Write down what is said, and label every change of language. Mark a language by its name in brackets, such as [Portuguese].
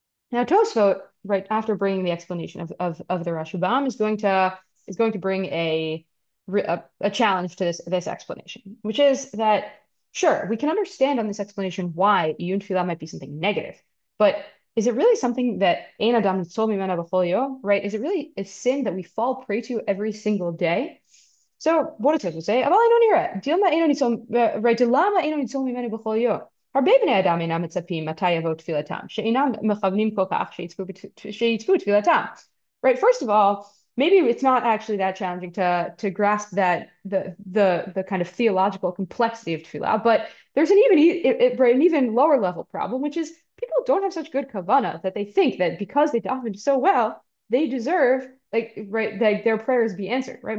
[English] Now, Tosfot, right after bringing the explanation of the Rashbam, is going to bring a challenge to this explanation, which is that sure, we can understand on this explanation why Iyun Tefillah might be something negative, but is it really something that Ein Adam Nitzol Mimena B'chol Yom, right? Is it really a sin that we fall prey to every single day? So what does it say? [Hebrew] אבל אינו נראה. דילמה אינו ניצול, right? דילמה אינו ניצול ממנו בכל יום. הרבה בני אדם אינם מצפים מתי יבוא תפילתם, שאינם מכוונים כל כך שיצפו תפילתם. [English] Right? First of all, maybe it's not actually that challenging to grasp that the kind of theological complexity of tefillah, but there's right, an even lower level problem, which is people don't have such good kavanah that they think that because they davened so well, they deserve like their prayers be answered, right?